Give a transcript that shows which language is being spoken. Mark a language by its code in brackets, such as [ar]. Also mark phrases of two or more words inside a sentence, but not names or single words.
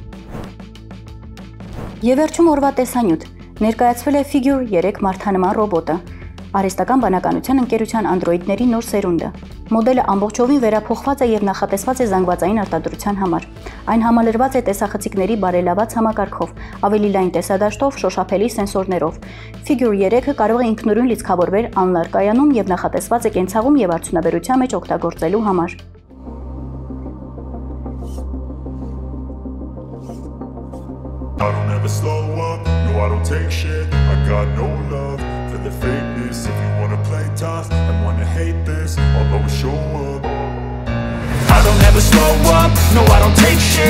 [hy] Եվ վերջում օրվա տեսանյութ ներկայացվել է Figure 3 մարդանման ռոբոտը։ Արհեստական բանականության ընկերության անդրոիդների նոր սերունդը։ Մոդելը ամբողջովին վերափոխված է եւ նախատեսված է զանգվածային արտադրության համար։ Այն համալրված է տեսախցիկների բարելաված համակարգով, ավելի լայն տեսադաշտով, շոշափելի սենսորներով։ Figure 3-ը կարող է ինքնուրույն լիցքավորվել անլար կայանում եւ նախատեսված է կենցաղում եւ արդյունաբերության մեջ օգտագործելու համար։ [en] I don't ever slow up, no I don't take shit. I got no love for the fakeness. If you wanna play tough and wanna hate this, I'll always show up. I don't ever slow up, no I don't take shit.